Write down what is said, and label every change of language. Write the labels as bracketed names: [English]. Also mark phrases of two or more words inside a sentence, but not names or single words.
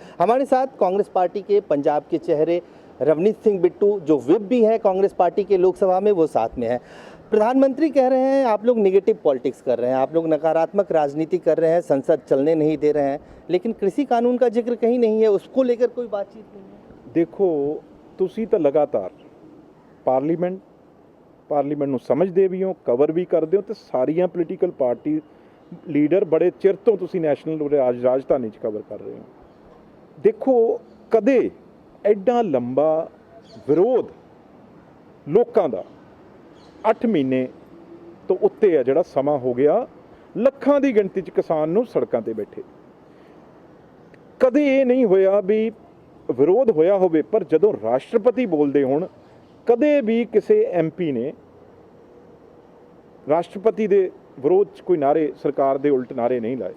[Hindi] हमारे साथ कांग्रेस पार्टी के पंजाब के चेहरे रवनीत सिंह बिट्टू जो विप भी है कांग्रेस पार्टी के लोकसभा में, वो साथ में है। प्रधानमंत्री कह रहे हैं आप लोग [English] negative politics [Hindi] कर रहे हैं, आप लोग नकारात्मक राजनीति कर रहे हैं, संसद चलने नहीं दे रहे हैं, लेकिन कृषि कानून का जिक्र कहीं नहीं है, उसको लेकर कोई बातचीत नहीं है। [Punjabi] ਦੇਖੋ ਤੁਸੀ ਤੋ ਲਗਾਤਾਰ ਪਾਰਲੀਮੈਂਟ ਨੂੰ ਸਮਝਦੇ ਭੀ ਹੋ, ਕਵਰ ਭੀ ਕਰਦੇ ਹੋ, ਤੋ ਸਾਰੀਆਂ [English] political party leader [Punjabi] ਬੜੇ ਚਿਰ ਤੋ ਤੁਸੀ ਨੈਸ਼ਨਲ ਰਾਜਧਾਨੀ ਚ ਕਵਰ ਕਰ ਰਹੇ ਹੋ। ਦੇਖੋ ਕਦੇ ਏਡਾ ਲੰਬਾ ਵਿਰੋਧ ਲੋਕਾਂ ਦਾ 8 ਮਹੀਨੇ ਤੋ ਉੱਤੇ ਹੈ ਜਿਹੜਾ ਸਮਾਂ ਹੋ ਗਿਆ, ਲੱਖਾਂ ਦੀ ਗਿਣਤੀ ਚ ਕਿਸਾਨ ਨੂੰ ਸੜਕਾਂ ਤੇ ਬੈਠੇ, ਕਦੇ ਯੇ ਨਹੀਂ ਹੋਇਆ ਭੀ ਵਿਰੋਧ ਹੋਇਆ ਹੋਵੇ। ਪਰ ਜਦੋਂ ਰਾਸ਼ਟਰਪਤੀ ਬੋਲਦੇ ਹੋਣ ਕਦੇ ਭੀ ਕਿਸੀ MP ਨੇ ਰਾਸ਼ਟਰਪਤੀ ਦੇ ਵਿਰੋਧ ਚ ਕੋਈ ਨਾਅਰੇ ਸਰਕਾਰ ਦੇ ਉਲਟ ਨਾਅਰੇ ਨਹੀਂ ਲਾਏ।